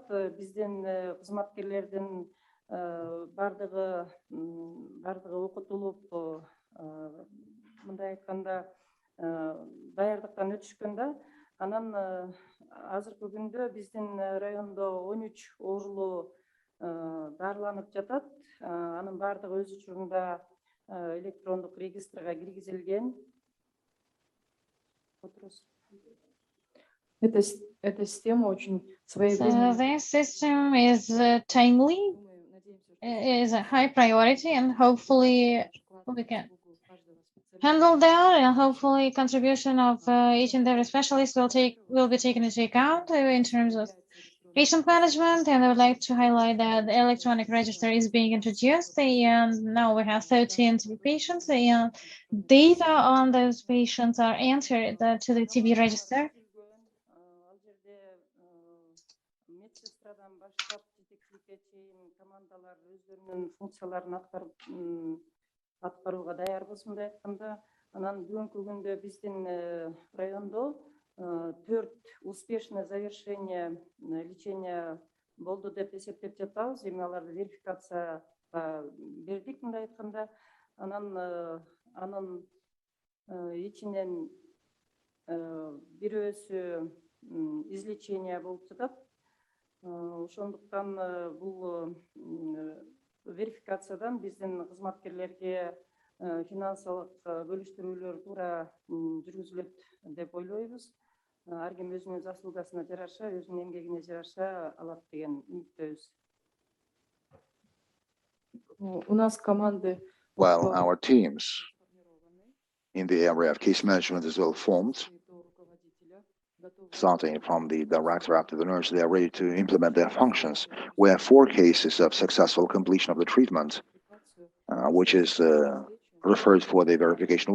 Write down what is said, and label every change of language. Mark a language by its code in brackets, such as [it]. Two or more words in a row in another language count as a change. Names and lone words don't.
[ky] Биздин кызматкерлердин бардыгы окутулуп, мындай айтканда даярдыктан өтүшкөн да. Анан азыркы күндө биздин райондо 13 оорулуу дарыланып жатат. Анын бардыгы өз учурунда электрондук регистрге киргизилген. [ru] Эта система очень [en] So this system is timely, is a high priority, and hopefully we can handle that, and hopefully contribution of each and every specialist will be taken into account in terms of patient management. And I would like to highlight that the electronic register is being introduced, and now we have 13 TB patients, and data on those patients are entered to the TB register. [ky] Аткарууга даярбыз, мындай айтканда. Анан бүгүнкү күндө биздин райондо 4 [ru] успешное завершение лечения [ky] болду деп эсептеп жатабыз. Эми аларды верификацияга бердик, мындай айтканда. Анын ичинен бирөөсү излечение болуп жатат. Ошондуктан бул верификациядан биздин кызматкерлерге финансылык бөлүштүрүүлөр туура жүргүзүлөт деп ойлойбуз. Ар ким өзүнүн заслугасына жараша, өзүнүн эмгегине жараша алат деген үмүттөбүз. [ru] У нас команды. [en] Well, our teams in the area of case management is well formed. Starting from the director up to the nurse, they are ready to implement their functions. We have 4 cases of successful completion of the treatment, which is referred for the verification.